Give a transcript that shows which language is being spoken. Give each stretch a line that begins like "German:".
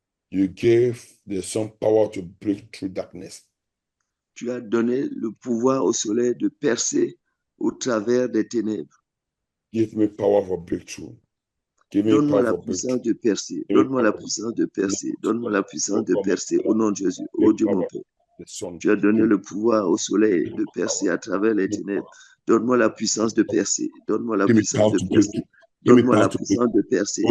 English: you gave the sun power to break through darkness.
French: Tu as donné le pouvoir au soleil de percer au travers des ténèbres.
English: Give me power for breakthrough.
French: Donne-moi la puissance de percer. Donne-moi la puissance de percer. Donne-moi la puissance de percer au nom de Jésus. Oh Dieu mon Père. Tu as donné le pouvoir au soleil de percer à travers les ténèbres. Donne-moi la puissance de percer. Donne-moi la puissance de percer. Donne-moi la puissance de percer.